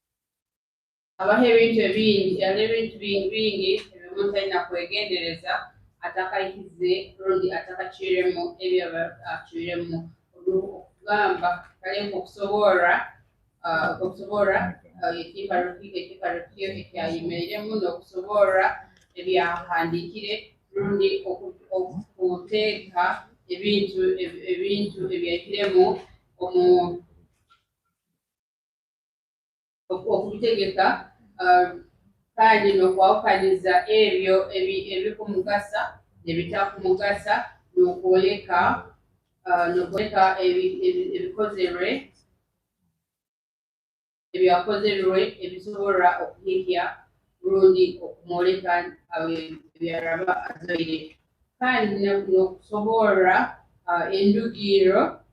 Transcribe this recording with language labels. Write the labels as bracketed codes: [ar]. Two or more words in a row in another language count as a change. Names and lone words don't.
[nyo] abaho ebintu bingi ebimu talina kwegendereza atakayikize rundi atakakiiremu ebyo akiiremu okugamba kale okusobola ekifalukiyo ekyayimiremu n'okusobola ebyahandikire rundi okuteeka ebintu ebyekiremu okubitegeka kandi n'okwawukaniza ebyo ebikumugasa nebitakumugasa n'okwoleka ebyakozerwe ebisobola okuhikya rundi okumwoleka ebyaraba azaire kandi n'okusobola endugiro